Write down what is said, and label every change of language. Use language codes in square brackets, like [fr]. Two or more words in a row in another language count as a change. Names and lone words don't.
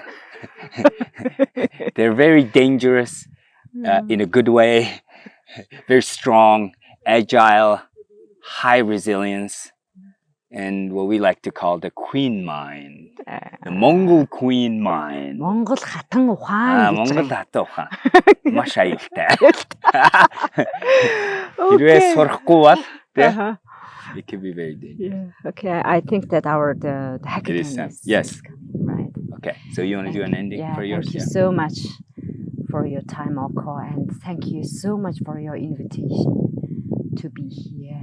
[en] They're very dangerous in a good way, very strong, agile, high resilience, and what we like to call the queen mind, the Mongol queen mind. [mn] Монгол хатан ухаан гэж Монгол байгаа. хатан ухаан. Маш аюултай. Хэрвээ сурахгүй бол [en] it can be very dangerous. Yeah. Okay, I think that the hackathon is yes. Right. Okay, so you want to do an ending for yours? Thank you so much for your time, Oko, and thank you so much for your invitation to be here.